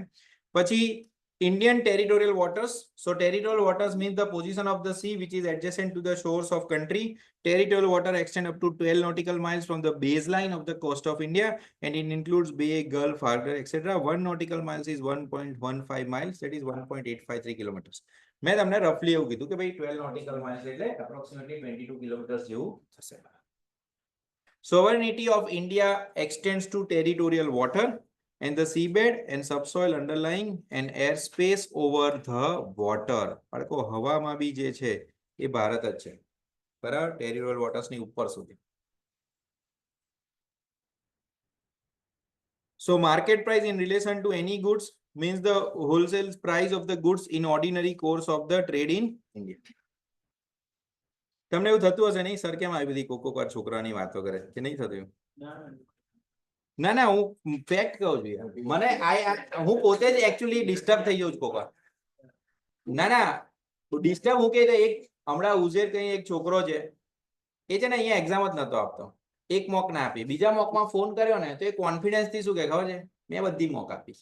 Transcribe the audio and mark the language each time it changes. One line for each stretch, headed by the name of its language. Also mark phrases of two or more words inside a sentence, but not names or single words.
English: Pachi Indian territorial waters. So territorial waters means the position of the sea which is adjacent to the shores of country. Territorial water extend up to 12 nautical miles from the baseline of the coast of India, and it includes bay, gulf, harbor, etc. 1 nautical miles is 1.15 miles, that is 1.853 kilometers.
Gujarati: મેં તમને રફલી એવું કીધું કે ભાઈ
English: 12 nautical miles
Gujarati: એટલે
English: approximately 22 kilometers
Gujarati: જેવું થશે.
English: Sovereignty of India extends to territorial water and the seabed and subsoil underlying and airspace over the water.
Gujarati: બાળકો હવામાં બી જે છે એ ભારત જ છે, બરાબર,
English: territorial waters
Gujarati: ની ઉપર સુધી.
English: So market price in relation to any goods means the wholesale price of the goods in ordinary course of the trade in India.
Gujarati: તમને એવું થતું હશે નહીં સર કેમ આવી બધી કોકો વાર છોકરાની વાતો કરે કે નહીં થતું? ના ના, હું ફેક્ટ કહું છું યાર. મને હું પોતે જ
English: actually disturb
Gujarati: થઈ જાઉં છું કોક વાર. ના ના, ડિસ્ટર્બ હું કે એક હમણાં ઉઝેર કઈ એક છોકરો છે, એ છે ને અહીંયા એક્ઝામ જ નતો આપતો, એક મોક ના આપી, બીજા મોકમાં ફોન કર્યો ને તો એ કોન્ફિડન્સ થી શું કે ખબર છે, મેં બધી મોક આપી.